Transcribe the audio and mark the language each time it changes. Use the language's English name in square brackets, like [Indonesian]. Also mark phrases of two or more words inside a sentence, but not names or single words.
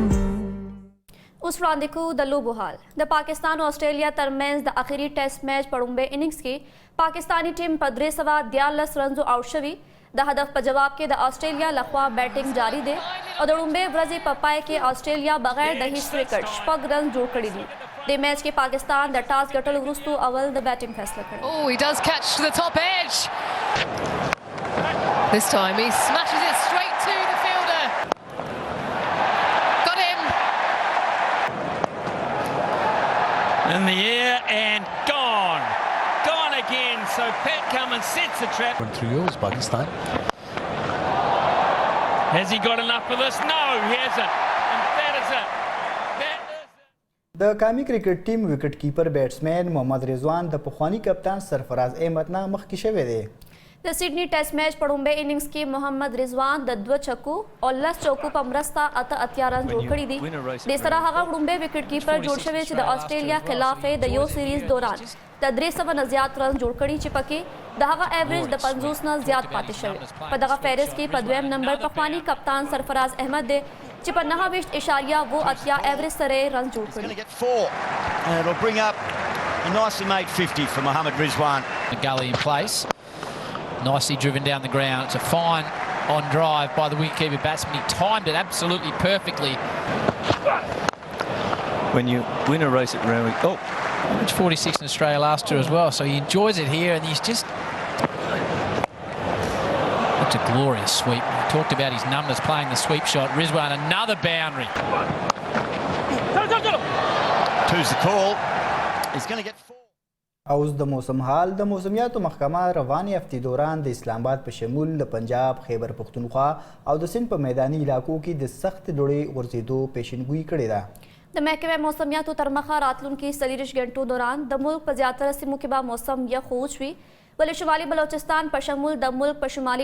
[Pashto] اوس وړاندې کوو د لوبو حال. د پاکستان او آسټرالیا ترمنځ د اخري ټیسټ میچ په لومړي اننګز کې پاکستاني ټیم په 314 رنزو آوټ شوي. د هدف په جواب کې د آسټرالیا لخوا بیټینګ جاری دی او د لومړۍ ورځې په پای کې آسټرالیا بغیر د هیڅ وکټ 6 رن جوړ کړي دي. د میچ کې پاکستان د ټاس ګټلو وروسته اول د بیټینګ فیصله کړې. [English] Oh, he does catch to the top edge. This time he smashes it straight to the fielder. Got him. In the air and gone. Gone again. So Pat Cummins sets the trap. Went through yours, Pakistan. Has he got enough for this? No, he hasn't. And that is it. [Pashto] د قامي کرکټ ټیم وکټ کیپر بیټسمین محمد رضوان د پخوانی کپتان سرفراز احمد نه مخکې شوی دی. د سیډني ټیسټ میچ په لومړي اننګز کې محمد رضوان د 2 چھکو او 10 چوکو په مرسته 8 رن جوړ کړي دي د سره هغه لومړی وکټ کیپر جوړ شوی چې د استرالیا خلاف د یو سیریز دوران د 300 نه زیات رن جوړ کړي چې پکې د هغه ایوریج د 50 نه زیات پاتې شوی په دغه فهرست کې په دویم نمبر پخوانی کپتان سرفراز احمد دی چې په 9.8 ایوریج سره رن جوړ کړي [English] And it'll bring up a nicely made 50 for Mohammad Rizwan. The gully in place. Nicely driven down the ground. It's a fine on drive by the wicketkeeper batsman. He timed it absolutely perfectly. When you win a race at Randwick, Average 46 in Australia last year as well, so he enjoys it here, and he's just... That's a glorious sweep. We talked about his numbers playing the sweep shot. Rizwan, another boundary. Two's the call. He's going to get 4. [Pashto] اوس د موسم حال د موسمیاتو محکمه روانې هفتې دوران د اسلام آباد په شمول د پنجاب خیبر پختونخوا او د سند په میداني علاقو کې د سخت دوړې غورځېدو پیشنګویي کړې ده د محکمه موسمیاتو تر مخه راتلونکي 40 غنټو دوران د ملک په زیاتره سیمو کې به موسم یخ وشوي ولې شمالي بلوچستان په شمول د ملک په شمالي